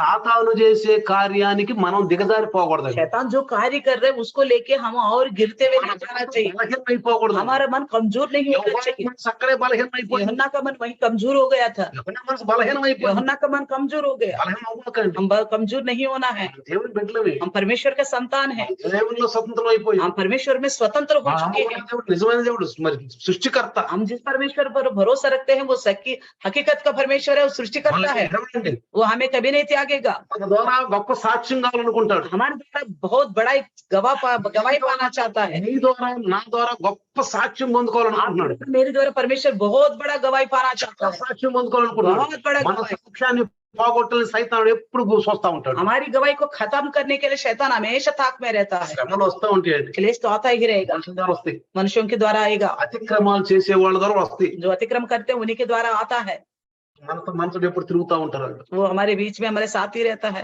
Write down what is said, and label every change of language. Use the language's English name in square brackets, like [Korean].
[Telugu] సాతాను చేసే కార్యానికి మనం దిగజారిపోకూడదు. [Hindi] शैतान जो कार्य कर रहे हैं उसको लेके हम और गिरते हुए नहीं जाना चाहिए। [Telugu] బలహీనమైపోకూడదు. [Hindi] हमारा मन कमजोर नहीं होना चाहिए। [Telugu] మనసు అక్కడే బలహీనమైపోయింది. [Hindi] यूहन्ना का मन वहीं कमजोर हो गया था। [Telugu] యెహోవా మనసు బలహీనమైపోయింది. [Hindi] यूहन्ना का मन कमजोर हो गया। [Telugu] బలహీనం అవ్వకండి. [Hindi] हम कमजोर नहीं होना है। [Telugu] దేవుని బిడ్డలమే. [Hindi] हम परमेश्वर का संतान है। [Telugu] దేవునిలో స్వతంత్రం అయిపోయింది. [Hindi] हम परमेश्वर में स्वतंत्र हो चुके हैं। [Telugu] దేవుడు నిజమైన దేవుడు, మరి సృష్టికర్త. [Hindi] हम जिस परमेश्वर पर भरोसा रखते हैं वो सच्ची हकीकत का परमेश्वर है, वो सृष्टिकर्ता है। [Telugu] మనల్ని [Hindi] वो हमें कभी नहीं त्यागेगा। [Telugu] మన ద్వారా గొప్ప సాక్ష్యం కావాలనుకుంటాడు. [Hindi] हमारे द्वारा बहुत बड़ा एक गवाही पाना चाहता है। [Telugu] నీ ద్వారా నా ద్వారా గొప్ప సాక్ష్యం పొందుకోవాలనుకుంటున్నాడు. [Hindi] मेरे द्वारा परमेश्वर बहुत बड़ा गवाही पाना चाहता है, [Telugu] సాక్ష్యం పొందుకోవాలనుకుంటున్నాడు. [Hindi] बहुत बड़ा [Telugu] మన [Hindi] गवाही। [Telugu] సాక్ష్యాన్ని పోగొట్టాలని సైతానుడు ఎప్పుడు చూస్తా ఉంటాడు. [Hindi] हमारी गवाही को खत्म करने के लिए शैतान हमेशा ताक में रहता है। [Telugu] శ్రమలు వస్తా ఉంటాయండి. [Hindi] क्लेश तो आता ही रहेगा, [Telugu] మనుషుల ద్వారా వస్తాయి, [Hindi] मनुष्यों के द्वारा आएगा। [Telugu] అతిక్రమాలు చేసే వాళ్ళ ద్వారా వస్తాయి. [Hindi] जो अतिक्रम करते हैं उन्हीं के द्वारा आता है। [Telugu] మనతో ఎప్పుడు తిరుగుతా ఉంటారు వాళ్ళు. [Hindi] वो हमारे बीच में हमारे साथ ही रहता है।